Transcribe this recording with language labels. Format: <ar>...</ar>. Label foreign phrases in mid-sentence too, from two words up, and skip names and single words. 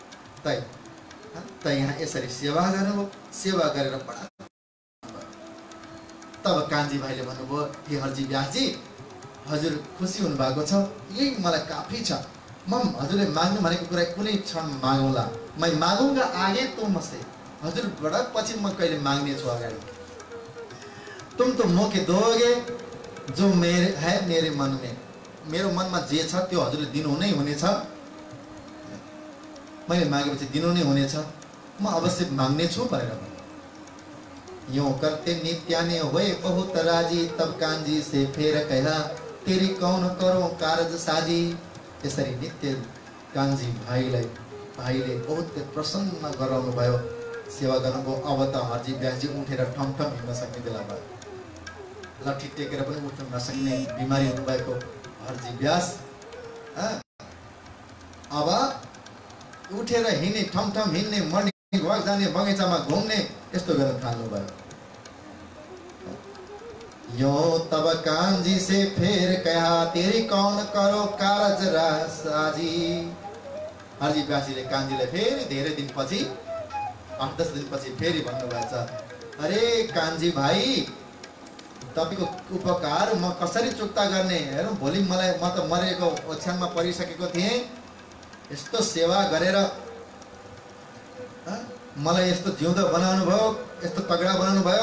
<ne>त यहाँ यसरी सेवा गर्नुभयो, सेवा गरेर बडा। तब कान्छी भाइले भन्नुभयो, हे हर्जी व्यासजी, हजुर खुसी हुनुभएको छ, यही मलाई काफी छ। म हजुरले माग्नु भनेको कुरा कुनै क्षण मागौँला,</ne> <hi>मैं मागूंगा आगे तुमसे,</hi> <ne>हजुरबाट पछि म कहिले माग्ने छु अगाडि।</ne> <hi>तुम तो मौके दोगे जो मेरे है मेरे मन में,</hi> <ne>मेरो मनमा जे छ त्यो हजुरले दिनु नै हुनेछ। मैले मागेपछि दिनु नै हुनेछ, म अवश्य माग्ने छु भनेर भन्यो।</ne> <hi>यूं करते नित्याने हुए बहुत राजी, तब कान्छी से फेर कहा तेरी कौन करो कारज साजी।</hi> <ne>यसरी नित्य कान्छी भाइले बहुत प्रसन्न गराउनु भयो, सेवा गर्नुभयो। अब त हर्जी व्यासजी उठेर ठमठम हिँड्न सक्ने बेला भयो, लट्ठी टेकेर पनि उठ्न नसक्ने बिमारी हुनुभएको हर्जी व्यास अब उठेर हिँड्ने, ठमठम हिँड्ने,</ne> <en>morning walk</en> <ne>जाने, बगैँचामा घुम्ने, यस्तो गर्न थाल्नुभयो।</ne> <hi>यो तब कान्छी से फेर कहा तेरी कौन करो कारज साजी।</hi> <ne>हर्जी व्यासजीले कान्छीलाई फेरि धेरै दिनपछि, 8-10 दिनपछि फेरि भन्नुभएछ, अरे कान्छी भाइ, तपाईको उपकार म कसरी चुक्ता गर्ने? हेरौँ, भोलि मलाई, म त मरेको ओछ्यानमा परिसकेको थिएँ, यस्तो सेवा गरेर मलाई यस्तो जिउँदो बनाउनु भयो, यस्तो तगडा बनाउनु भयो।</ne>